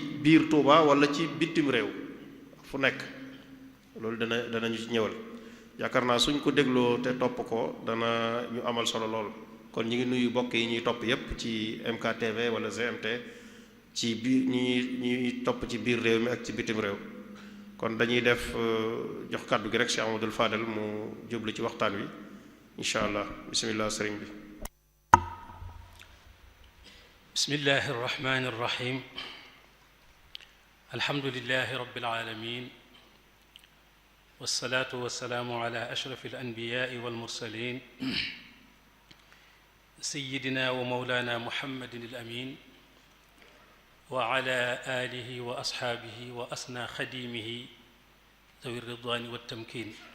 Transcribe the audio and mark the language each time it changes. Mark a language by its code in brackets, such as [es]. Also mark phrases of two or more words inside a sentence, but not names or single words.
[wo] biir Tuuba wala ci bitim réew fu nekk loolu danañu ci ñëwal yaakaar naa suñ ko dégloo te topp ko dana ñu amal solo lool kon ñu ngi nuyu bokk yi ñuy topp yépp ci MKTV wala GMT ci biir ñuy topp ci biir réew mi ak ci bitim réew kon dañuy def jox kàddu gi rek Cheikh Amadou Fadel mu jublu ci waxtaan wi [ar] إن شاء الله بسم الله [wo] sëriñ bi [ar] بسم الله الرحمن الرحيم الحمد لله رب العالمين والصلاة والسلام على أشرف الأنبياء والمرسلين سيدنا ومولانا محمد الأمين وعلى آله وأصحابه وأسنى خديمه ذوي الرضوان والتمكين.